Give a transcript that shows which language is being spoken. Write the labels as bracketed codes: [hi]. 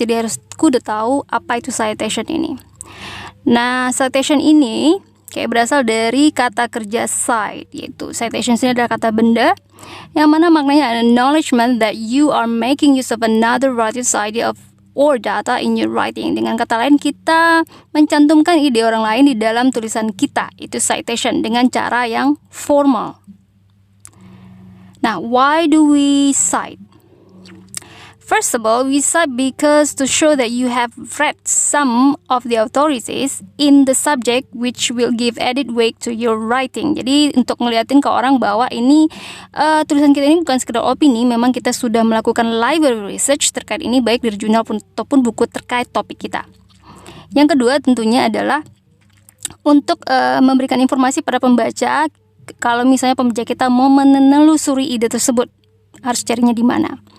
[id] Jadi harus kudu tahu apa itu citation ini. Nah, citation ini kayak berasal dari kata kerja cite, yaitu citation ini adalah kata benda yang mana maknanya [en] acknowledgement that you are making use of another writer's idea of or data in your writing. [id] Dengan kata lain, kita mencantumkan ide orang lain di dalam tulisan kita. Itu citation dengan cara yang formal. [en] Nah, why do we cite? First of all, we cite because to show that you have read some of the authorities in the subject which will give added weight to your writing. [id] Jadi untuk ngeliatin ke orang bahwa ini tulisan kita ini bukan sekedar opini, memang kita sudah melakukan library research terkait ini baik dari jurnal ataupun buku terkait topik kita. Yang kedua tentunya adalah untuk memberikan informasi pada pembaca kalau misalnya pembaca kita mau menelusuri ide tersebut, harus carinya di mana.